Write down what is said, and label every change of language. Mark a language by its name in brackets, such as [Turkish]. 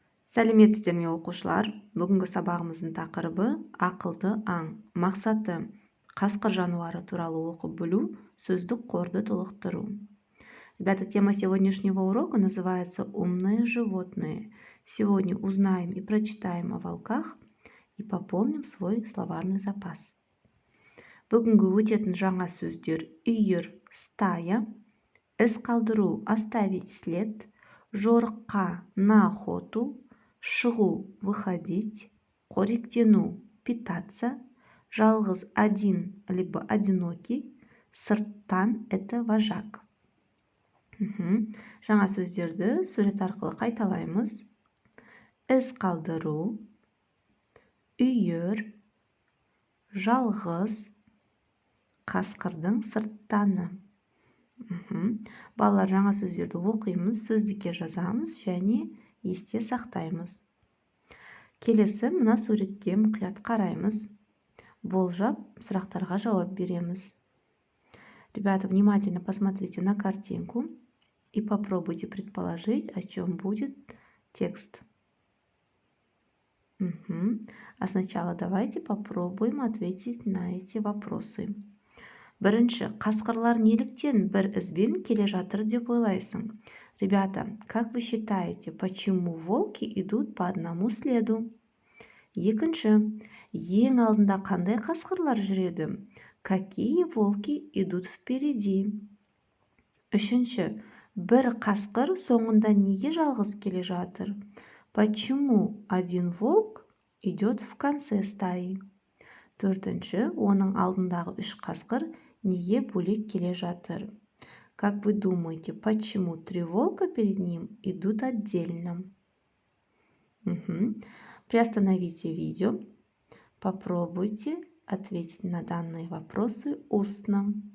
[Kazakh] Сәлеметсіздер ме оқушылар? Бүгінгі сабағымыздың тақырыбы ақылды аң. Мақсаты қасқыр жануары туралы оқып білу, сөздік қорды толықтыру. [Russian] Ребята, тема сегодняшнего урока называется «Умные животные». Сегодня узнаем и прочитаем о волках и пополним свой словарный запас. [Kazakh] Бүгінгі өтетін жаңа сөздер: үйір, [Russian] стая, [Kazakh] із қалдыру, [Russian] оставить след, [Kazakh] жорыққа, [Russian] на охоту, [Kazakh] шығу, [Russian] выходить, [Kazakh] қоректену, [Russian] питаться, [Kazakh] жалғыз, [Russian] один, либо одинокий, [Kazakh] сырттан, [Russian] это вожак. [Kazakh] Жаңа сөздерді сурет арқылы қайталаймыз. Із қалдыру, үйір, жалғыз, қасқырдың сырттаны. Балалар, жаңа сөздерді оқимыз, сөздікке жазамыз және есте сақтаймыз. Келесі мына суретке мұқият қараймыз. Болжап, сұрақтарға жауап береміз. [Russian] Ребята, внимательно посмотрите на картинку и попробуйте предположить, о чем будет текст. А сначала давайте попробуем ответить на эти вопросы. [Kazakh] Бірінші, қасқырлар неліктен бір ізбен келе жатыр деп ойлайсың? [Russian] Ребята, как вы считаете, почему волки идут по одному следу? [Kazakh] Екінші, ең алдында қандай қасқырлар жүреді? [Russian] Какие волки идут впереди? [Kazakh] Үшінші, бір қасқыр соңында неге жалғыз келе жатыр? [Russian] Почему один волк идет в конце стаи? [Kazakh] Төртінші, оның алдындағы үш қасқыр неге бөлек келе жатыр? [Russian] Как вы думаете, почему три волка перед ним идут отдельно? Приостановите видео. Попробуйте ответить на данные вопросы устно.